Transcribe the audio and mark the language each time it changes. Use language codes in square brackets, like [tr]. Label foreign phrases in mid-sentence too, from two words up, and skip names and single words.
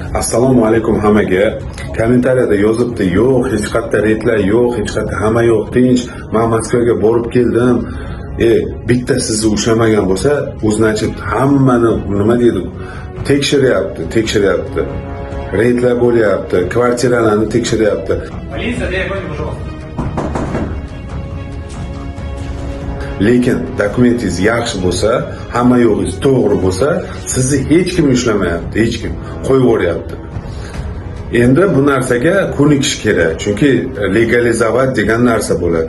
[uz] Assalomu alaykum hammaga. Kommentariyada yozibdi, yo'q, hech qayerda reydlar yo'q, hech qayerda hamma yo'q, tinch. Men Moskvaga borib keldim. Bitta sizni ushlamagan bo'lsa, значит, hammani nima deydi? Tekshiryapti. Reydlar bo'lyapti, kvartiralarni tekshiryapti. [ru] Полиция, требуйте, пожалуйста. [uz] Lekin dokumentingiz yaxshi bo'lsa, hamma yo'g'ingiz to'g'ri bo'lsa, sizni hech kim ushlamayapti, hech kim qo'yib yuboryapti. Endi bu narsaga ko'nikish kerak, chunki legalizovat degan narsa bo'ladi.